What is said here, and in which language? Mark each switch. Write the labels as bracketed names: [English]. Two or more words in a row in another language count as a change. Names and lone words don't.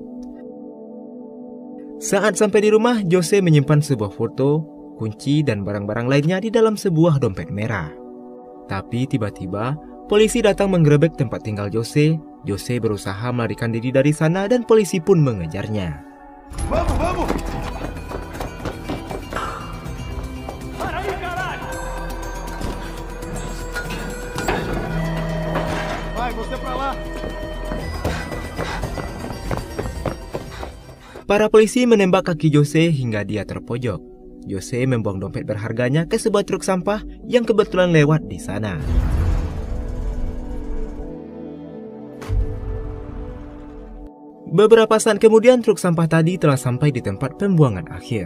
[Indonesian] Saat sampai di rumah, Jose menyimpan sebuah foto, kunci, dan barang-barang lainnya di dalam sebuah dompet merah. Tapi tiba-tiba, polisi datang menggerebek tempat tinggal Jose. Jose berusaha melarikan diri dari sana dan polisi pun mengejarnya. [Portuguese] Vamos! Vai, você pra lá. [Indonesian] Para polisi menembak kaki Jose hingga dia terpojok. Jose membuang dompet berharganya ke sebuah truk sampah yang kebetulan lewat di sana. Beberapa saat kemudian truk sampah tadi telah sampai di tempat pembuangan akhir.